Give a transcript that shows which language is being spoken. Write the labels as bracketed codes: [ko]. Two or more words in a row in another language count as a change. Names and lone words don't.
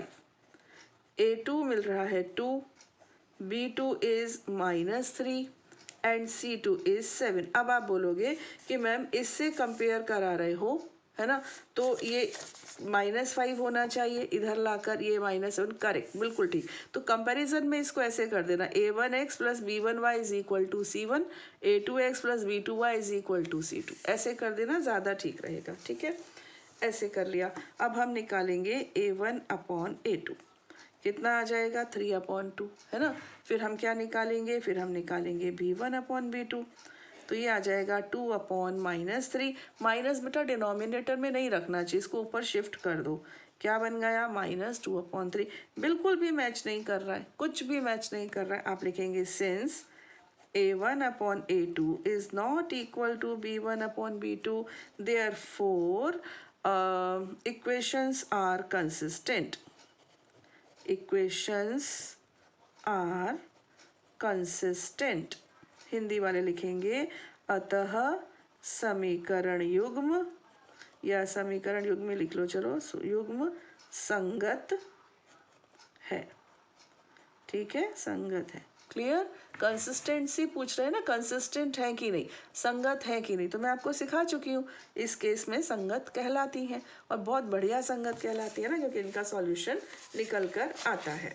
[hi] a2 मिल रहा है 2, [en] b2 is -3 and c2 is 7. [hi] अब आप बोलोगे कि मैम इससे कंपेयर करा रहे हो, है ना, तो ये -5 होना चाहिए, इधर लाकर ये -7, करेक्ट, बिल्कुल ठीक। तो कंपैरिजन में इसको ऐसे कर देना, a1x + b1y = c1, a2x + b2y = c2, ऐसे कर देना, ज़्यादा ठीक रहेगा, ठीक है। ऐसे कर लिया। अब हम निकालेंगे a1/a2, कितना आ जाएगा 3/2, है ना। फिर हम क्या निकालेंगे, फिर हम निकालेंगे b1/b2, तो ये आ जाएगा 2/-3, माइनस बेटा डिनोमिनेटर में नहीं रखना चाहिए, इसको ऊपर शिफ्ट कर दो, क्या बन गया -2/3। बिल्कुल भी मैच नहीं कर रहा है, कुछ भी मैच नहीं कर रहा है। आप लिखेंगे [en] सिंस a1/a2 is not equal to b1/b2, therefore equations are consistent, equations are consistent। [hi] हिंदी वाले लिखेंगे अतः समीकरण युग्म, या समीकरण युग्म में लिख लो, चलो युग्म संगत है, ठीक है, संगत है। क्लियर। कंसिस्टेंसी पूछ रहे हैं ना, कंसिस्टेंट है कि नहीं, संगत है कि नहीं, तो मैं आपको सिखा चुकी हूँ, इस केस में संगत कहलाती हैं, और बहुत बढ़िया संगत कहलाती है ना, क्योंकि इनका सॉल्यूशन निकल कर आता है।